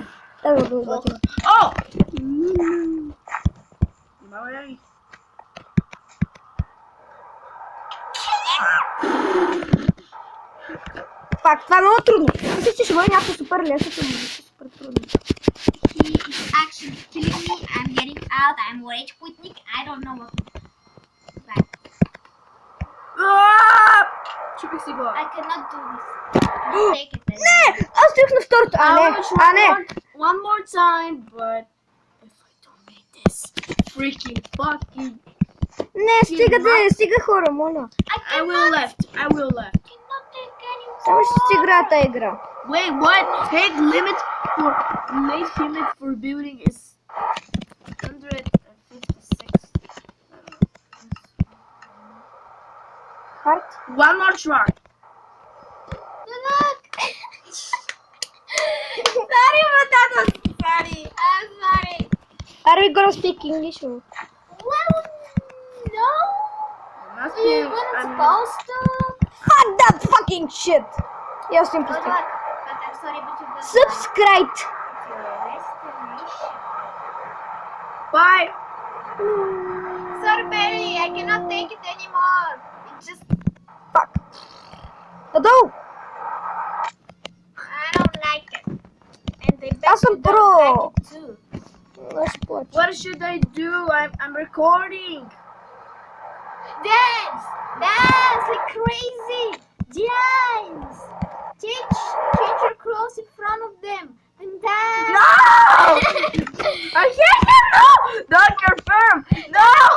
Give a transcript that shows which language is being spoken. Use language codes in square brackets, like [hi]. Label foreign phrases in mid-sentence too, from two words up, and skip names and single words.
[bg] Да го отбатим. О! Внимавай! Фак, това е много трудно. Мисля, че ще бъде някакво супер лесно, но е супер трудно. [en] He is actually killing me. I'm getting out. I'm rage quitting. I don't know what. [bg] Чупих си глава. [en] I cannot do this. I'll take it then. [bg] Не! Аз стоих на второто. А не! [en] One more time, but if I don't make this freaking fucking... [bg] Не, стига хора, моля. [en] I will left. Cannot take any [bg] Само ще си играя тази игра. [en] Wait, what? Peg limit for building is 156. Хард? One more try. Look! Sorry, Matata. Sorry. I'm sorry. Are we gonna speak English or? Well, no. Must We be. weren't supposed to. Fuck that fucking shit! [bg] Я съм [en] But [bg] пустил. [en] I'm sorry, but you got Subscribe! your destination. Bye. Sorry, Barry. I cannot take it anymore. It just. [bg] Fuck. Надолу! [en] I don't like it. And they bet [bg] Аз съм [en] you don't [bg] про. [en] like it too. [bg] Аз ще плача. [en] What should I do? I'm recording. Dance! Dance like crazy! Dance! Change your clothes in front of them and dance! No! I can't. No! Don't confirm. No!